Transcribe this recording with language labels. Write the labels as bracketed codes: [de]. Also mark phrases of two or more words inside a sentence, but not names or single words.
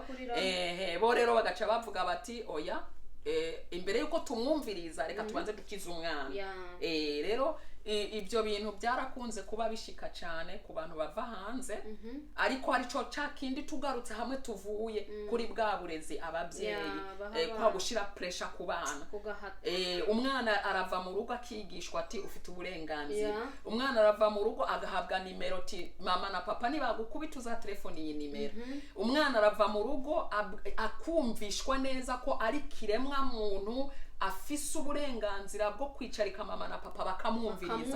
[rn] Bo rero bagaca bavuga bati oya, imbere yuko tumwumviriza reka tubanze dukiza umwana. Rero ibyo bintu byarakunze kuba bishika cyane ku bantu bava hanze. Ariko hari cyo cyakindi tugarutse hamwe tuvuye kuri bwa burezi ababyeyi kwa gushira pressure ku bana. Umwana arava mu rugo akigishwa ati ufite uburenganzira. Umwana arava mu rugo agahabwa nimero ti mama na papa nibagukubita uza telefone iyi nimero. Umwana arava mu rugo akumvishwa neza ko ari kiremwa muntu afise uburenganzira bwo kwicarika mama na papa bakamwumviriza.